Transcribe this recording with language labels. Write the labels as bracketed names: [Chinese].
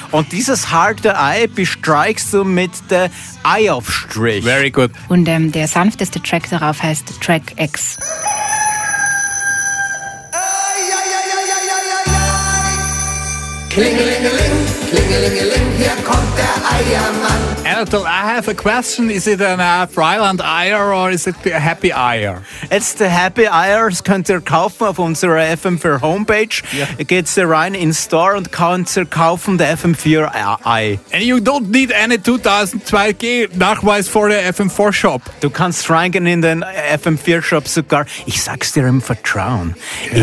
[German] Und dieses harte Ei bestreichst du mit der Eiaufstrich. [English] Very good. [German] Und der sanfteste Track darauf heißt Track X. Klingelingeling, klingelingeling, hier kommt der Eiermann. [English] Anatole, I have a question. Is it an Freiland Eier or is it a Happy Eier? It's the Happy Eier. [German] Das könnt ihr kaufen auf unserer FM4 Homepage. [English] Yeah. [German] Geht ihr rein in Store und könnt ihr kaufen der FM4 Ei. [English] And you don't need any 2002G Nachweis for the FM4 Shop. [German] Du kannst reingehen in den FM4 Shop sogar. Ich sag's dir im Vertrauen. [English] Yeah.